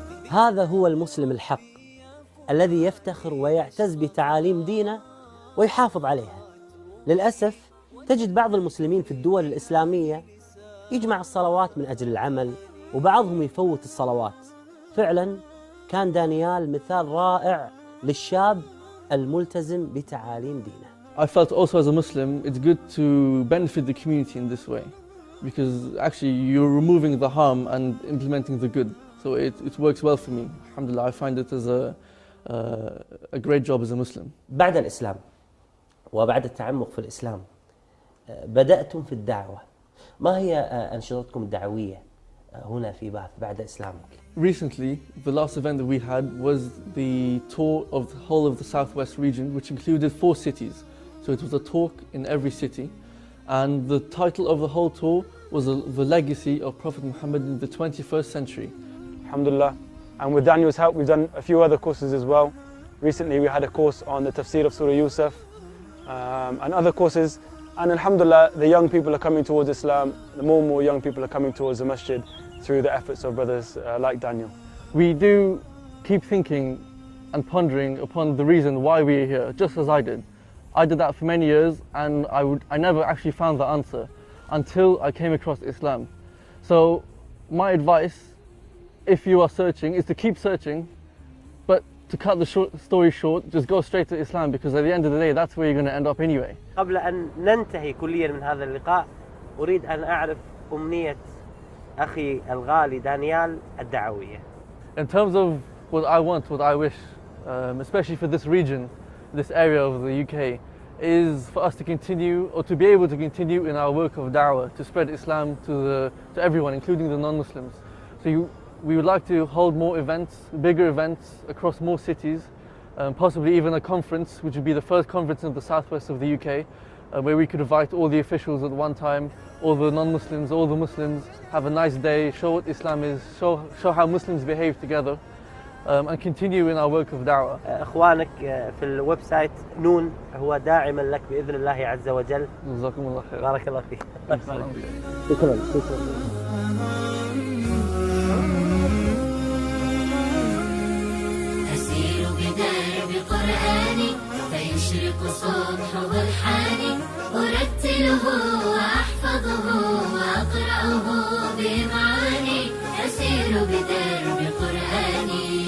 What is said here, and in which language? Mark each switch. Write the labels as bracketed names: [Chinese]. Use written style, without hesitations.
[Arabic] هذا هو المسلم الحق الذي يفتخر ويعتز بتعاليم دينه ويحافظ عليها. للأسف تجد بعض المسلمين في الدول الإسلامية يجمع الصلوات من أجل العمل، وبعضهم يفوت الصلوات. فعلا كان دانيال مثال رائع للشاب الملتزم بتعاليم دينه. [English] I felt also as a Muslim, it's good to benefit the community in this way, because actually you're removing the harm and implementing the good. So it works well for me. Alhamdulillah, I find it as a great job as a Muslim. [Arabic] بعد الإسلام وبعد التعمق في الإسلام بدأتم في الدعوة. ما هي أنشطتكم الدعوية هنا في باث بعد إسلامك؟ [English] Recently, the last event that we had was the tour of the whole of the southwest region, which included 4 cities. So it was a talk in every city, and the title of the whole tour was the legacy of Prophet Muhammad in the 21st century. [Arabic] Alhamdulillah. [English] And with Daniel's help, we've done a few other courses as well. Recently, we had a course on the tafsir of Surah Yusuf and other courses. And alhamdulillah, the young people are coming towards Islam. More and more young people are coming towards the masjid through the efforts of brothers like Daniel. We do keep thinking and pondering upon the reason why we are here, just as I did. I did that for many years, and I never actually found the answer until I came across Islam. So my advice, if you are searching, is to keep searching, but to cut the story short, just go straight to Islam, because at the end of the day, that's where you're going to end up anyway. [Arabic] قبل أن ننتهي كليا من هذا اللقاء، أريد أن أعرف أمنية أخي الغالي دانيال الدعوية. [English] In terms of what I want, what I wish, especially for this region, this area of the UK, is for us to continue, or to be able to continue in our work of da'wah, to spread Islam to everyone, including the non-Muslims. So we would like to hold more events, bigger events across more cities, possibly even a conference, which would be the first conference in the southwest of the UK, where we could invite all the officials at one time, all the non-Muslims, all the Muslims, have a nice day, show what Islam is, show how Muslims behave together, and continue in our work of da'wah. [Arabic] إخوانك في الويب سايت نون هو داعما لك بإذن الله عز وجل. جزاكم الله خير. بارك الله فيك. شكرا. أسير بدرب قرآني فيشرق صبح برحاني أرتله وأحفظه وأقرأه بمعاني أسير بدرب قرآني